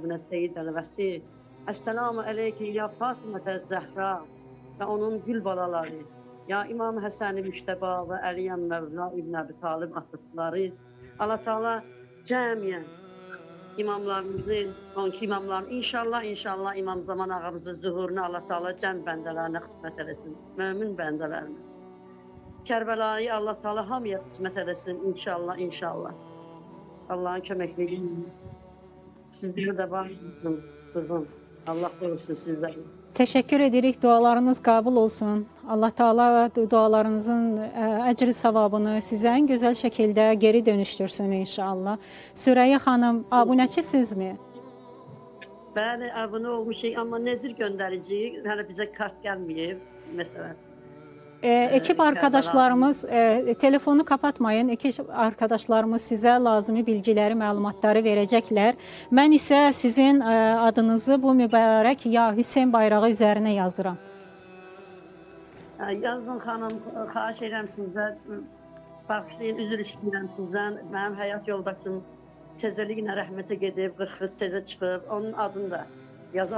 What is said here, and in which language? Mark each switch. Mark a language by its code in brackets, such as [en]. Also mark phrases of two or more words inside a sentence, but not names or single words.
[az] ibn Seyyidəl Vəsir, [ar] السلام عليكم [az] ya Fatımətə Zəhra və onun gül balaları, ya İmam Həsən-i Müştəba və Əliyəm Məvla İbn Əbi Talib atıfları, Allah Teala cəmiyyən imamlarımızı, onki imamlarımızı, inşallah İmam Zaman ağamızın zuhurunu Allah Teala cəm bəndələrinə xidmət eləsin, mömin bəndələrinə. Kərbəlayı Allah Teala hamıya xidmət eləsin, inşallah. Allah'ın köməkliyi. Sizlərə də var kızım. Allah qorusun sizləri. Teşekkür edirik. [tr] Dualarınız kabul olsun. Allah Teala dualarınızın ecri savabını size en güzel şekilde geri dönüştürsün inşallah. [az] Süreyya Hanım, abunəçisiniz mi? Bəli, abunə olmuşuq, amma nezir göndəriciyik. Hələ bizə kart gəlməyib, məsələn. [tr] Ekip arkadaşlarımız, telefonu kapatmayın. Ekip arkadaşlarımız size lazımi bilgileri, [az] məlumatları verəcəklər. Mən isə sizin adınızı bu mübarək Ya Hüseyin bayrağı üzerine yazıram. Yazın xanım, xahiş edirəm sizdən, bağışlayın, üzr istəyirəm sizdən. Mənim həyat yoldaşım tezəliklə rəhmətə gedib, 40 tezə çıxıb, onun adını da yazar.